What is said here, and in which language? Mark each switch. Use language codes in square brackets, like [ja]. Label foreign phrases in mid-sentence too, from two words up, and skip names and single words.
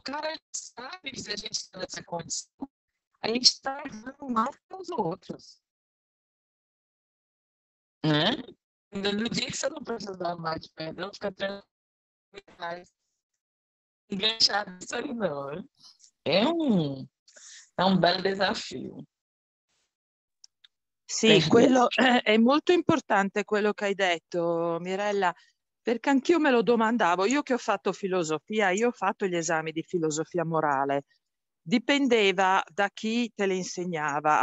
[pt] Cara, a gente sabe que se a gente está nessa condição, a gente está errando mais que os outros, né? No dia que você não precisar mais de perdão, fica tranquilo, mais enganchado nisso aí, não, né? É um belo desafio. [it] Sì, quello è molto importante quello che hai detto, Mirella, perché anch'io me lo domandavo. Io che ho fatto filosofia, io ho fatto gli esami di filosofia morale. Dipendeva da chi te le insegnava.